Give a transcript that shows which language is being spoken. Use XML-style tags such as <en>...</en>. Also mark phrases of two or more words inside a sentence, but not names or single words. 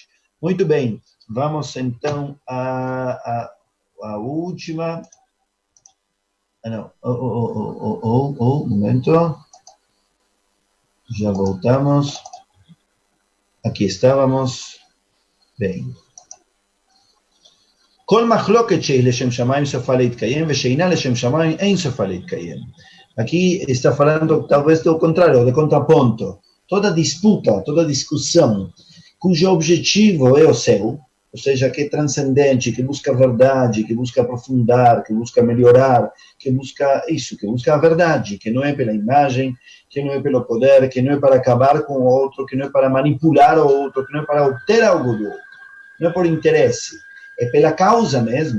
<pt>Muito bem, vamos então à última. Não, um momento. Já voltamos. Aqui estávamos. Bem.</pt> <he>כל מחלוקת שהיא לשם שמיים סופה להתקיים, ושאינה לשם שמיים אין סופה להתקיים.</he> <pt>Aqui está falando talvez do contrário, de contraponto. Toda disputa, toda discussão, cujo objetivo é o céu, ou seja, que é transcendente, que busca a verdade, que busca aprofundar, que busca melhorar, que busca isso, que busca a verdade, que não é pela imagem, que não é pelo poder, que não é para acabar com o outro, que não é para manipular o outro, que não é para obter algo do outro, não é por interesse, é pela causa mesmo.</pt>